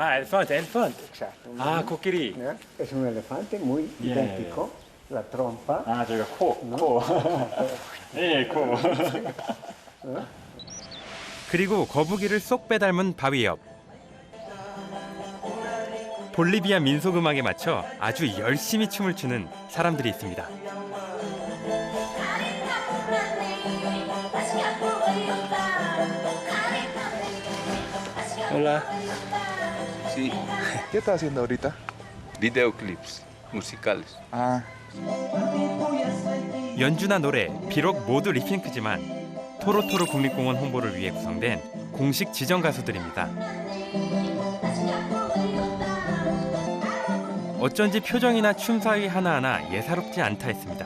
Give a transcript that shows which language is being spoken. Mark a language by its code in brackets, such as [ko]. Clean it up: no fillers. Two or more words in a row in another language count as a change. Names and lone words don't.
[ko] 엘펀트. [es] Exacto. [ko] 코끼리. [es] ¿no? Es un elefante muy idéntico. La trompa. [ko] 저희가 코. 코. 그리고 거북이를 쏙 빼닮은 바위 옆. 볼리비아 민속 음악에 맞춰 아주 열심히 춤을 추는 사람들이 있습니다. [es] Hola. Sí, ¿Qué estás haciendo ahorita? videoclips musicales. Ah, [ko] 연주나 노래, 비록 모두 립싱크지만 토로토로 국립공원 홍보를 위해 구성된 공식 지정 가수들입니다. 어쩐지 표정이나 춤 사위 하나하나 예사롭지 않다 했습니다.